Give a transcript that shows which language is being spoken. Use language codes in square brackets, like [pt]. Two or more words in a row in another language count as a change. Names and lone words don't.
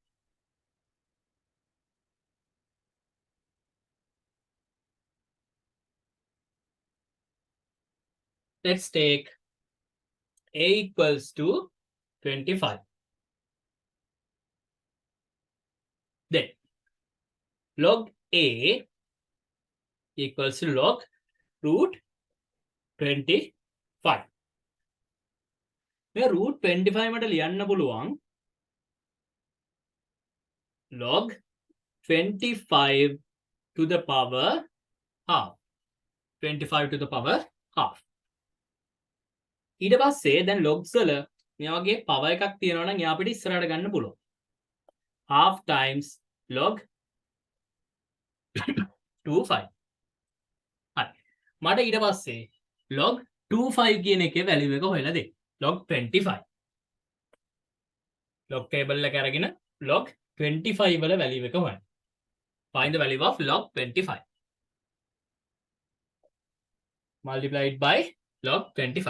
[en] Let's take a equals to 25. Then log a equals to log root 25. මේ root 25 [si] මට ලියන්න පුළුවන් [en] log 25 to the power half. 25 to the power half. [si] ඊට පස්සේ දැන් logs වල මේ වගේ power එකක් තියෙනවා නම් එයා අපිට ඉස්සරහට ගන්න පුළුවන්. [en] half times log 25. [si] හරි. මට ඊට පස්සේ log 25 කියන එකේ value එක හොයලා දෙන්න. log 25. [en] log table [si] එක අරගෙන log 25 වල value එක හොයන්න. [en] Find the value of log 25. Multiplied by log 25.